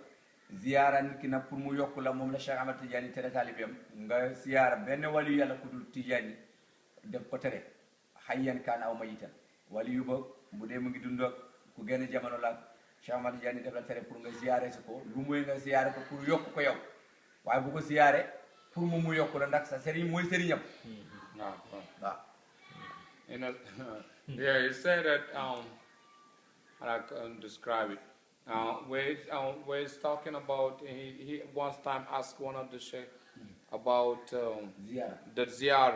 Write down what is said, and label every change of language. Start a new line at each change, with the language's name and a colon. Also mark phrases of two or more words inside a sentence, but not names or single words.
Wolof: ziyara nit ki nak pour mu yokku la mom la Cheikh Ahmed Tijan tere talibem nga ziyara ben wali yalla ku dul Tijan def ko tere
Arabic: حيا كان أو ميتا
Wolof: wali yu ba bu de mu ngi dund ak ku gene jamono la Cheikh Ahmed Tijan def la tere pour nga ziyaré ko lu moy nga ziyaré ko pour yokku ko yow waye bu ko ziyaré pour mu yokku la ndax sa serigne moy serignam.
English: Yeah, he said that I can describe it. Where he's talking about, he once time asked one of the sheikh about the ziyarah.